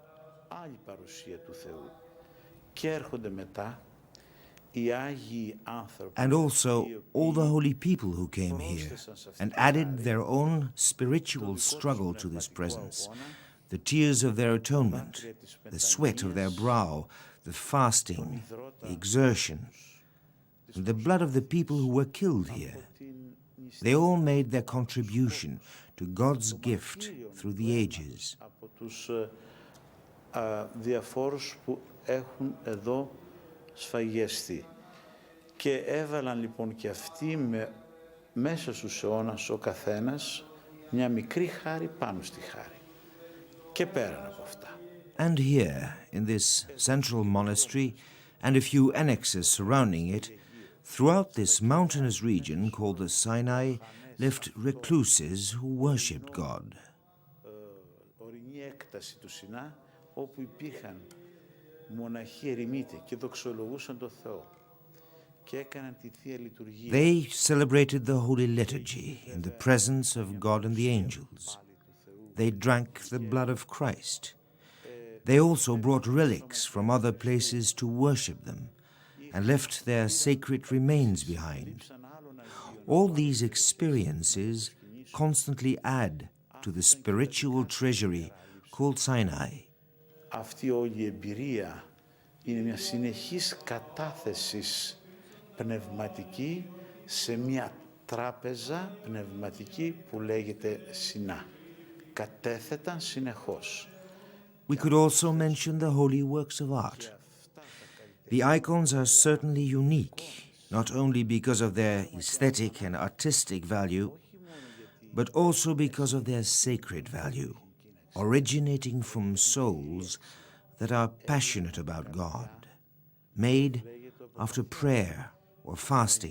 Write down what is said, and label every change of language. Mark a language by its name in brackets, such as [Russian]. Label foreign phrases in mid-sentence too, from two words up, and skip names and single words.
[English] And also all the holy people who came here and added their own spiritual struggle to this presence, the tears of their atonement, the sweat of their brow, the fasting, the exertion, and the blood of the people who were killed here. They all made their contribution to God's gift through the ages. [Greek] Διαφόρους που έχουν εδώ σφαγιαστεί. Και έβαλαν λοιπόν και αυτοί μέσα στους αιώνας ο καθένας μια μικρή χάρη πάνω στη χάρη. Και πέραν από αυτά. [English] And here, in this central monastery and a few annexes surrounding it, throughout this mountainous region called the Sinai, lived recluses who worshipped God. [Greek] Ορεινή έκταση του Σινά, όπου υπήρχαν μοναχοί ερημίτες και δοξολογούσαν τον Θεό και έκαναν τη Θεία Λειτουργία. [English] They celebrated the Holy Liturgy in the presence of God and the angels. They drank the blood of Christ. They also brought relics from other places to worship them and left their sacred remains behind. All these experiences constantly add to the spiritual treasury called Sinai. [Greek] Αυτή όλη η εμπειρία είναι μια συνεχής κατάθεσης πνευματική σε μια τράπεζα πνευματική που λέγεται Σινά. Κατέθεταν συνεχώς. [English] We could also mention the holy works of art. The icons are certainly unique, not only because of their aesthetic and artistic value, but also because of their sacred value, originating from souls that are passionate about God, made after prayer or fasting.